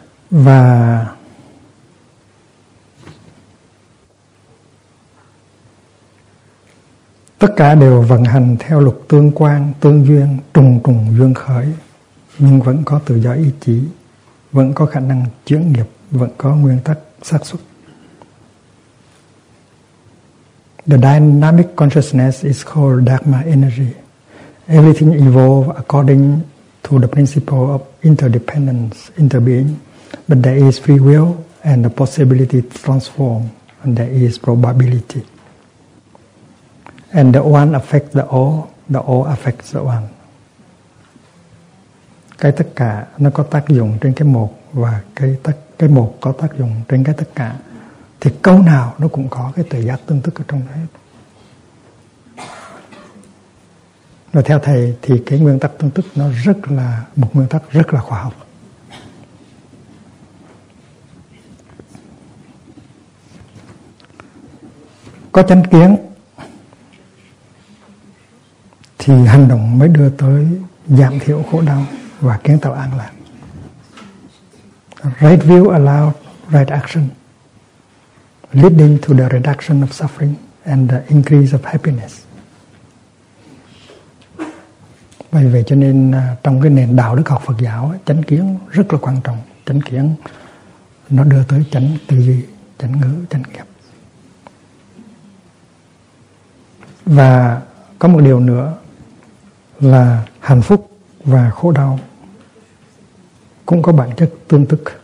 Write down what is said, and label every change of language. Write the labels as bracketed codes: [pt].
[vi] Và tất cả đều vận hành theo luật tương quan, tương duyên, trùng trùng duyên khởi, nhưng vẫn có tự do ý chí, vẫn có khả năng chuyển nghiệp, vẫn có nguyên tắc xác suất. [en] The dynamic consciousness is called Dharma energy. Everything evolves according to the principle of interdependence, interbeing, but there is free will and the possibility to transform, and there is probability. And the one affects the all affects the one. [vi] Cái tất cả nó có tác dụng trên cái một, và cái một có tác dụng trên cái tất cả. Thì câu nào nó cũng có cái tự giác tương thức ở trong đấy. Và theo thầy thì cái nguyên tắc tương thức nó rất là một nguyên tắc rất là khoa học. Có chánh kiến thì hành động mới đưa tới giảm thiểu khổ đau và kiến tạo an lạc. [en] Right view allows right action, leading to the reduction of suffering and the increase of happiness. [vi] Vậy vậy cho nên trong cái nền đạo đức học Phật giáo, chánh kiến rất là quan trọng. Chánh kiến nó đưa tới chánh tư duy, chánh ngữ, chánh nghiệp. Và có một điều nữa là hạnh phúc và khổ đau cũng có bản chất tương thức.